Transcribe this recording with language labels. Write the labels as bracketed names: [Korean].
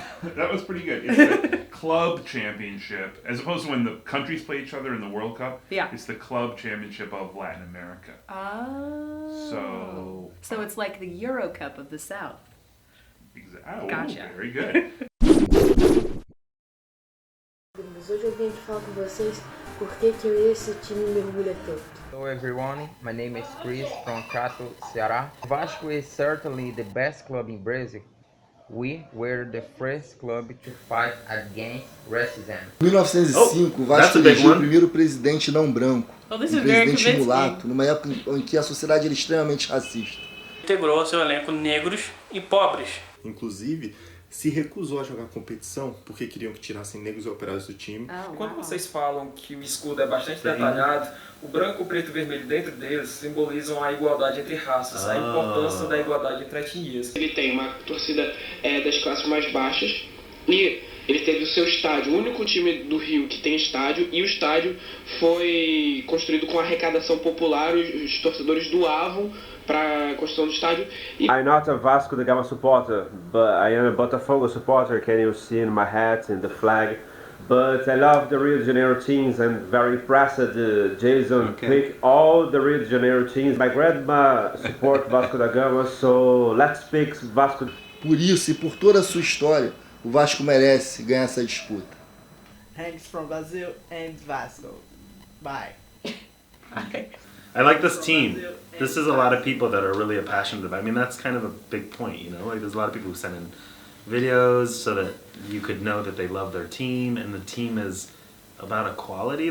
[English] That was pretty good. It's the club championship, as opposed to when the countries play each other in the World Cup. Yeah. It's the club championship of Latin America. Oh. So it's like the Euro Cup of the South. Oh, gotcha. Very good. [Portuguese] Hoje eu vim aqui falar com vocês por que esse time mergulha tanto. [English] Hello everyone, my name is Chris from Contato, Ceará. Vasco is certainly the best club in Brazil. We were the first club to fight against racism. [Portuguese] Em 1905, o Vasco elegeu o primeiro presidente não branco, presidente mulato, numa época em que a sociedade era extremamente racista. Integrou ao seu elenco negros e pobres. Inclusive, se recusou a jogar competição porque queriam que tirassem negros e operários do time. Quando vocês falam que o escudo é bastante detalhado, o branco, o preto e o vermelho dentro deles simbolizam a igualdade entre raças, a importância da igualdade entre etnias. Ele tem uma torcida das classes mais baixas e ele teve o seu estádio, o único time do Rio que tem estádio, e o estádio foi construído com arrecadação popular, os torcedores doavam para a construção do estádio. [English] I'm not a Vasco da Gama supporter, but I am a Botafogo supporter. Can you see in my hat and the flag? But I love the Rio de Janeiro teams. I'm very impressed that Jason picked all the Rio de Janeiro teams. My grandma supports Vasco da Gama, so let's pick Vasco. [Portuguese] Por isso e por toda a sua história, o Vasco merece ganhar essa disputa. [English] Thanks from Brazil and Vasco. Bye. I like this team. This is a lot of people that are really passionate about it. I mean, that's kind of a big point, you know? Like, there's a lot of people who send in videos so that you could know that they love their team, and the team is about equality.